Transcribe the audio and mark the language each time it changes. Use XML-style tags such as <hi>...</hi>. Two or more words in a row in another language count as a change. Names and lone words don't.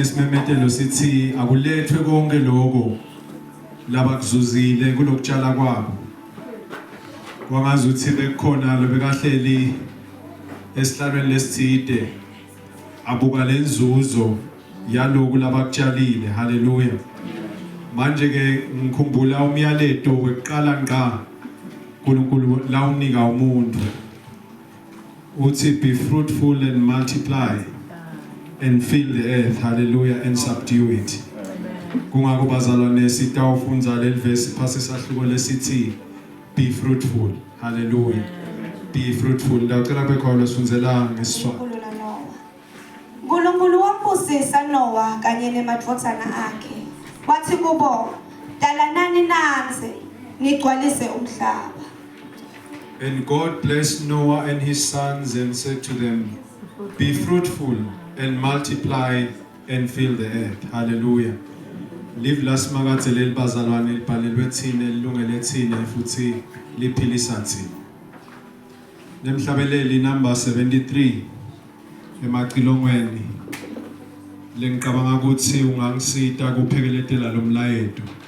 <ss>simemetelo sithi akulethwe konke lokho labakuzuzile kulokutshala kwabo kwangazuthi bekukhona lobekahleli esihlalweni lesithide abuka lenzuzo yaloku labakutshalile haleluya manje ke ngikhumbula umyaleto weqala ngqa uNkulunkulu la unika umuntu uthi</ss> <en>be fruitful and multiply and fill the earth hallelujah and subdue it</en> <ss>kungako bazalwane sitawufunza lelivesi phasi sahluko lesithi</ss> <en>be fruitful hallelujah be fruitful</en> <ss>ndacela bekhona sifunzela ngesiswati uNkulunkulu wambusisa Noah kanye nemadvodzana akhe wathi kubo dalanani nanze nigcwalise umhlaba.</ss> <en>And God blessed Noah and his sons and said to them, be fruitful and multiply and fill the earth. Hallelujah.</en> <ss>Live last magaze leli bazalwane libhalelwe thina elilungele thina futhi liphilisa thina. Nemhlabeleli number 73 emaqilongweni lengicabanga ukuthi ungangisita kuphekeletela lo mlayeto.</ss>